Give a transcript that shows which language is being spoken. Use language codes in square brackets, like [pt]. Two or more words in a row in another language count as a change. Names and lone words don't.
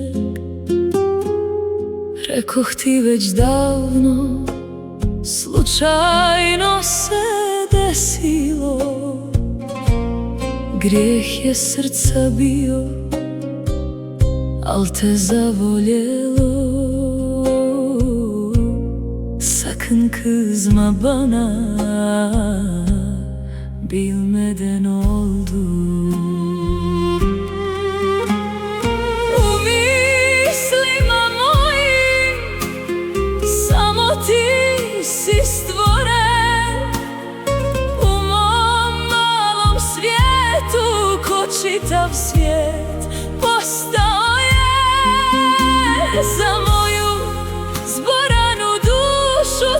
[bs] Rekoh ti već davno, slučajno se desilo. Grijeh je srca bio, al te zavoljelo. [tr] Sakın kızma bana, bilmeden oldu. [bs] U mislima mojim samo ti si stvoren. U mom malom svijetu ko čitav svijet postao za moju zboranu dušu.